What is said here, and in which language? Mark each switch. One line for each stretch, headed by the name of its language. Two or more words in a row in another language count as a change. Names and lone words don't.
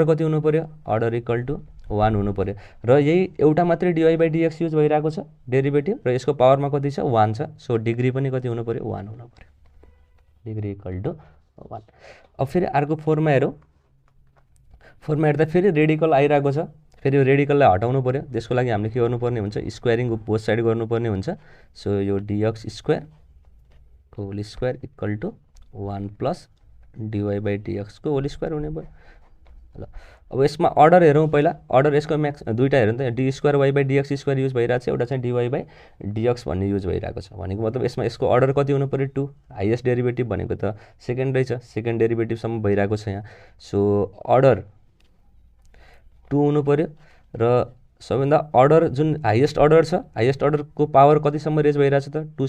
Nepali: कति हुनु पर्यो अर्डर = 1 हुनु पर्यो र यही एउटा मात्रै dy/dx युज भइरहेको छ डेरिभेटिभ र यसको पावरमा कति छ 1 छ सो डिग्री पनि कति हुनु पर्यो 1 हुनु पर्यो डिग्री = 1 अब फेरि अर्को फोरमा हेरौँ फोरमा हेर्दा फेरि रेडिकल आइरहेको छ फेरि यो रेडिकललाई हटाउनु पर्यो त्यसको लागि हामीले के गर्नुपर्ने हुन्छ
English: squaring both side
Nepali: गर्नुपर्ने हुन्छ सो यो dx² को
English: whole square
Nepali: = 1 + dy/dx को
English: whole square
Nepali: हुने भयो ल अब यसमा अर्डर हेरौँ पहिला अर्डर यसको म्याक्स दुईटा हेरौँ त d²y/dx² युज भइरहेको छ एउटा चाहिँ dy/dx भन्ने युज भइरहेको छ भनेको मतलब यसमा यसको अर्डर कति हुनु पर्यो 2
English: highest derivative
Nepali: भनेको त सेकेन्ड रहेछ सेकेन्ड डेरिभेटिभसम्म भइरहेको छ यहाँ सो अर्डर 2 हुनु पर्यो र सबैभन्दा अर्डर जुन
English: highest order
Nepali: छ हाईएस्ट अर्डरको पावर कतिसम्म रेज भइरहेछ त 2